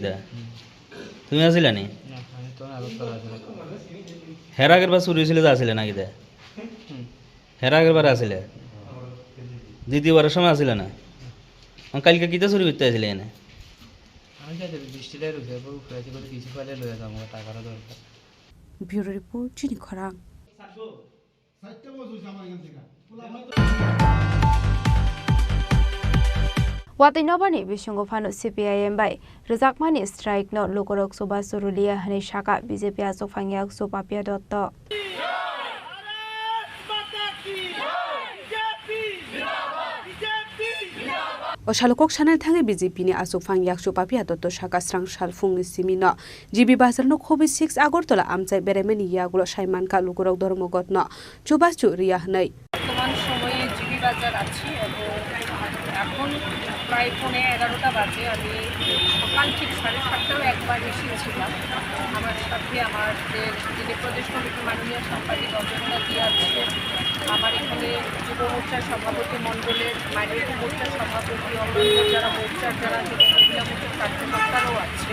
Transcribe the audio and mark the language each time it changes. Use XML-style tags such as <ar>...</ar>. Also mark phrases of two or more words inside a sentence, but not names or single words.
<bn>দে তুমি আসিলে নি? হের আগের বার শুরু হয়েছিল, আসিলে নাকি? দে হের আগের বার আসিলে, দ্বিতীয়বারের সময় আসিলে না? কালকে কিতা শুরু করতে আসলে এনে?</bn> <en>Bureau report, চিনি খরাং।</en> <trp>Wati nobani bisungo phano CPIM bai rejakmani strike no lokorok soba surulia hani shaka BJP asok phangyak sopapia dotto Oshalokok Chanel Tangi BJP ni asuk phangyak sopapia dotto shaka strang shal fungni simino GB bazar no khobi 6 Agortola amchai beremeni yagulo shaimanka lokorok ধর্মঘট no chubachu রিয়া nei</trp> <bn>বর্তমান সময়ে GB বাজার আছি এবং এখন প্রায় 11:30 বাজে। আমি সকাল ঠিক 7:30টাও একবার এসেছিলাম। আমার সাথে আমাদের যিনি প্রদেশ কমিটির মাননীয় সাংবাদিক অজন্তা দি আছে, আমার এখানে যুব মোর্চার সভাপতি মণ্ডলের, মাইনরিটি মোর্চার সভাপতি, অন্যান্য যারা মোর্চার যারা যুব মহিলা মোর্চার কার্যকর্তারাও আছে।</bn>